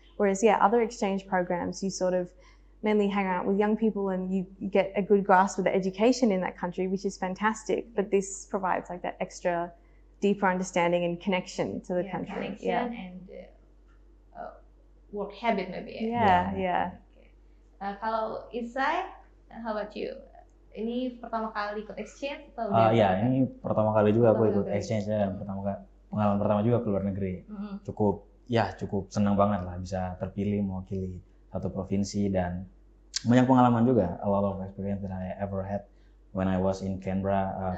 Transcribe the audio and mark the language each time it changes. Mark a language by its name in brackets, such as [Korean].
[English] Whereas, other exchange programs, you sort of mainly hang out with young people and you get a good grasp of the education in that country, which is fantastic. But this provides like that extra deeper understanding and connection to the country. Connection and work habit maybe. Yeah. Okay. [Indonesian] Kalau [English] Isai, how about you? [Indonesian] ini pertama kali ikut exchange atau Ya, ini pertama kali juga aku ikut Oke. exchange dan pengalaman pertama juga ke luar negeri. Cukup senang banget lah bisa terpilih mewakili satu provinsi dan banyak pengalaman juga. [English] A lot of experience that I ever had when I was in Canberra.